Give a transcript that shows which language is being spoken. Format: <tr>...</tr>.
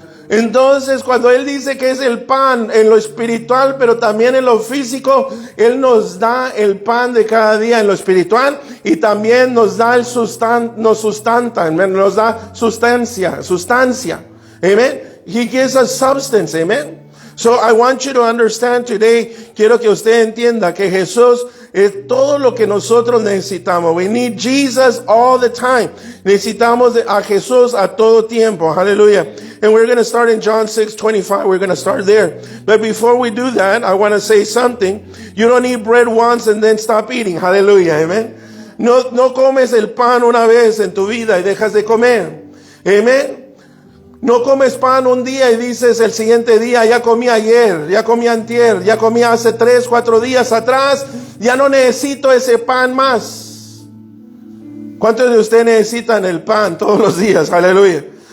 <es>Entonces, cuando Él dice que es el pan en lo espiritual, pero también en lo físico, Él nos da el pan de cada día en lo espiritual y también nos da nos da sustancia. Amen.</es> <en>He gives us substance. Amen. So I want you to understand today,</en> <es>quiero que usted entienda que Jesús es todo lo que nosotros necesitamos.</es> <en>We need Jesus all the time.</en> <es>Necesitamos a Jesús a todo tiempo. Hallelujah.</es> <en>And we're going to start in John 6:25. We're going to start there. But before we do that, I want to say something. You don't eat bread once and then stop eating. Hallelujah. Amen.</en> <es>No comes el pan una vez en tu vida y dejas de comer. Amen. No comes pan un día y dices el siguiente día, ya comí ayer, ya comí antier, ya comí hace 3, 4 días atrás, ya no necesito ese pan más. ¿Cuántos de ustedes necesitan el pan todos los días? Aleluya.</es>